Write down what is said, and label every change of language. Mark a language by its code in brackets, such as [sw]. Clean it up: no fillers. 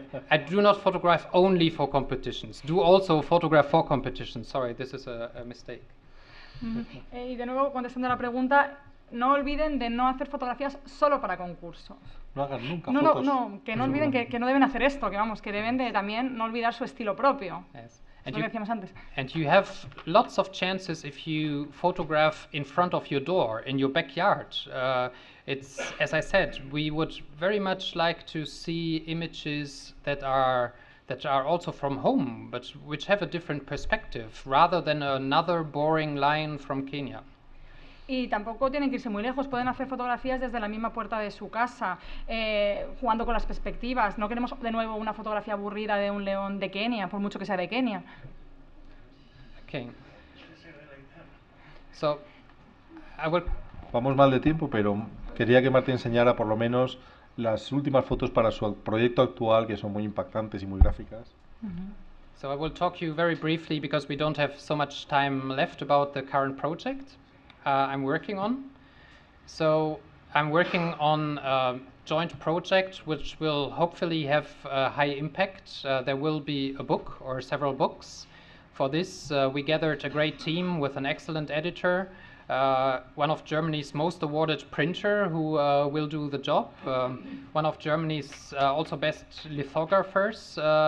[en] I do not photograph only for competitions. Do also photograph for competitions. Sorry, this is a mistake. [es] Y de nuevo, contestando a la pregunta, no olviden de no hacer fotografías solo para concursos. No hagan nunca fotos. No, que no olviden que no deben hacer esto, que vamos, que deben de también no olvidar su estilo propio. [en] Yes. [es] Lo que decíamos antes. [en] And you have lots of chances if you photograph in front of your door, in your backyard. It's, as I said, we would very much like to see images that are also from home, but which have a different perspective, rather than another boring line from Kenya. [es] Y tampoco tienen que irse muy lejos, pueden hacer fotografías desde la misma puerta de su casa, jugando con las perspectivas. No queremos de nuevo una fotografía aburrida de un león de Kenia, por mucho que sea de Kenia. [en] Okay. So, I will... [es] Vamos mal de tiempo, pero quería que Martín enseñara por lo menos las últimas fotos para su proyecto actual, que son muy impactantes y muy gráficas. [en] So I will talk you very briefly, because we don't have so much time left, about the current project I'm working on. So I'm working on a joint project which will hopefully have a high impact. There will be a book or several books. For this, we gathered a great team with an excellent editor, one of Germany's most awarded printer who will do the job, one of Germany's also best lithographers.